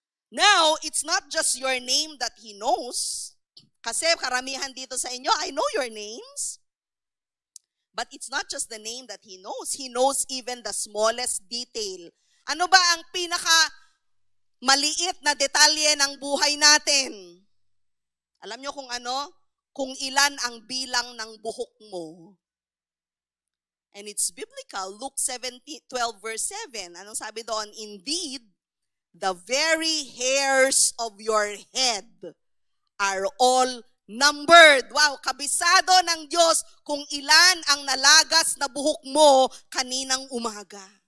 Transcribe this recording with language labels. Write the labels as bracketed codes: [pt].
[en] Now, it's not just your name that He knows. [tl] Kasi karamihan dito sa inyo, [en] I know your names. But it's not just the name that He knows. He knows even the smallest detail. [tl] Ano ba ang pinaka maliit na detalye ng buhay natin? Alam nyo kung ano? Kung ilan ang bilang ng buhok mo. [en] And it's biblical. Luke 12 verse 7. [tl] Anong sabi doon? [en] Indeed, the very hairs of your head are all numbered. [tl] Wow, kabisado ng Diyos kung ilan ang nalagas na buhok mo kaninang umaga.